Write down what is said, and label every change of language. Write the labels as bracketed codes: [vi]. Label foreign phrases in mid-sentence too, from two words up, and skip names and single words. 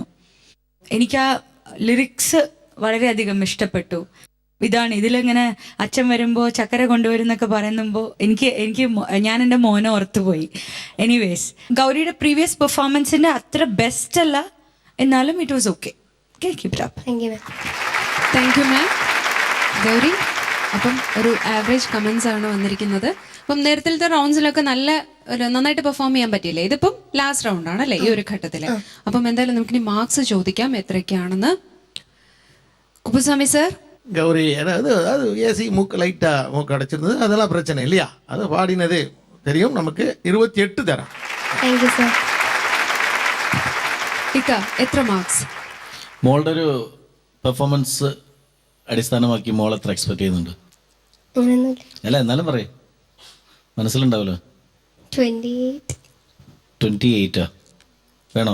[ml] എനിക്ക് ആ ലിറിക്സ് വളരെയധികം ഇഷ്ടപ്പെട്ടു. ഇതാണ് ഇതിലിങ്ങനെ അച്ഛൻ വരുമ്പോൾ ചക്കര കൊണ്ടുവരുന്നൊക്കെ പറയുമ്പോൾ ഞാൻ എൻ്റെ മോനെ ഓർത്തുപോയി. എനിവേസ്, ഗൗരിയുടെ [en] previous performance-ന്റെ [ml] അത്ര ബെസ്റ്റ് അല്ല, എന്നാലും [en] it was okay. keep it up. thank you ma'am. thank you ma'am. [ml] ഗൗരി, അപ്പം ഒരു [en] average comments [ml] ആണ് വന്നിരിക്കുന്നത്. അപ്പം നേരത്തെ റൗണ്ട്സിലൊക്കെ നന്നായിട്ട് പെർഫോം ചെയ്യാൻ പറ്റിയില്ലേ? ഇതിപ്പം [en] last round [ml] ആണല്ലേ ഈ ഒരു ഘട്ടത്തിൽ. അപ്പം എന്തായാലും നമുക്കിനി മാർക്സ് ചോദിക്കാം എത്രയൊക്കെയാണെന്ന്. കുപ്പുസ്വാമി സാർ. [ta] கௌரி அது ஏசி மூக்கு லைட்டாக மூக்கு அடைச்சிருந்தது, அதெல்லாம் பிரச்சனை இல்லையா. அது பாடினது தெரியும். [ml] നമുക്ക് 28 തരാം. [en] thank you sir. [ml] ഇക്ക, എത്ര മാർക്സ്? മോളുടെ ഒരു പെർഫോമൻസ് അടിസ്ഥാനമാക്കി മോൾ എത്ര എക്സ്പെക്ട് ചെയ്യുന്നുണ്ട്? അങ്ങനെയൊന്നുമില്ല. അല്ല, എന്നാലും പറയേ, മനസ്സിലുണ്ടാവല്ലോ. 28 വേണോ?